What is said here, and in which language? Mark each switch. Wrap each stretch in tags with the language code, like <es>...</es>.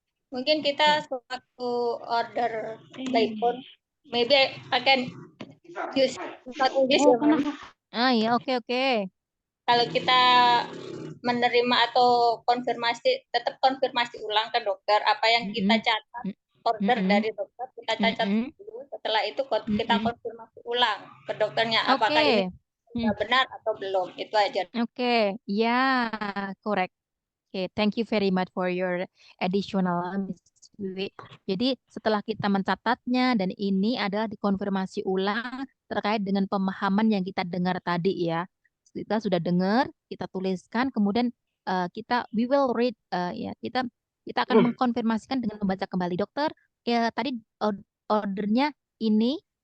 <id>Mungkin kita suatu</id> <en>order by phone, maybe I can use English ya, ma'am. Ya, okay.</en> <id>Kalau kita menerima atau tetap konfirmasi ulang ke dokter apa yang kita catat order dari dokter, kita catat dulu. Setelah itu kita konfirmasi ulang ke dokternya apakah ini benar atau belum. Itu aja.</id> <en>Okay, yeah, correct. Okay, thank you very much for your additional, Miss Wiwi.</en> <id>Jadi setelah kita mencatatnya dan ini adalah dikonfirmasi ulang terkait dengan pemahaman yang kita dengar tadi ya. Kita sudah dengar, kita tuliskan, kemudian</id> <en>we will read</en> <id>ya kita akan mengkonfirmasikan dengan membaca kembali. Dokter, ya tadi ordernya ini.</id>